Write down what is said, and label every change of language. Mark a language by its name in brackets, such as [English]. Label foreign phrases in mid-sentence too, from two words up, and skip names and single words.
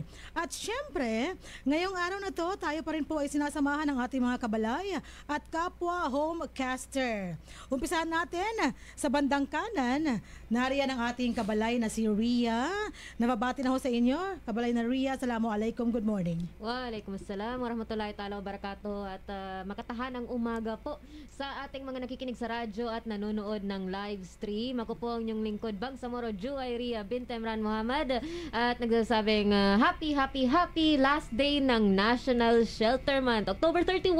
[Filipino] At syempre, ngayong araw na to, tayo pa rin po ay sinasamahan ng ating mga kabalay at kapwa homecaster. Umpisahan natin sa bandang kanan, nariyan ang ating kabalay na si Ria. Nababati na ho sa inyo. Kabalay na Ria, [English] assalamualaikum, good morning. [Arabic] وعليكم السلام ورحمة الله تعالى وبركاته. [Filipino] At makatahanang umaga po sa ating mga nakikinig sa radyo at nanonood ng live stream. Ako po ang inyong lingkod, Bangsamoro Juwayriya bin Emran Muhammad, at nagsasabing [English] happy last day [Filipino] ng National Shelter Month, October 31.